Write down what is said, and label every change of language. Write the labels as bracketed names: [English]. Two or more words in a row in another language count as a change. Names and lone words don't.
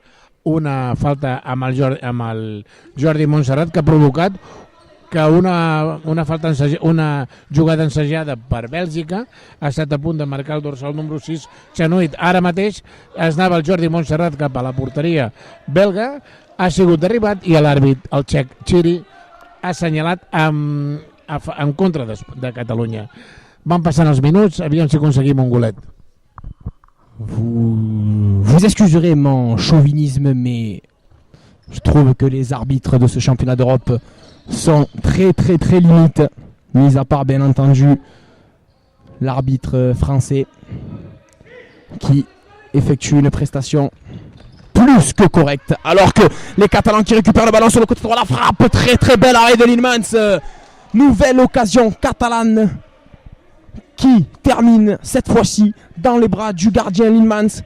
[Catalan] Una falta amb el Jordi Montserrat que ha provocat que una jugada ensajada per Bèlgica ha estat a punt de marcar el dorsal número 6, Chanuit. Ara mateix es anava el Jordi Montserrat cap a la porteria belga, ha sigut derribat i l'àrbit, el txec Chiri, ha assenyalat en contra de Catalunya. Van passant els minuts, aviam si aconseguim un golet. [French] Vous excuserez mon chauvinisme, mais je trouve que les arbitres de ce championnat d'Europe sont très très très limites, mis à part bien entendu l'arbitre français qui effectue une prestation plus que correcte, alors que les Catalans qui récupèrent le ballon sur le côté droit, la frappe, très très belle arrêt de Lielmans, nouvelle occasion catalane qui termine cette fois-ci dans les bras du gardien Lielmans.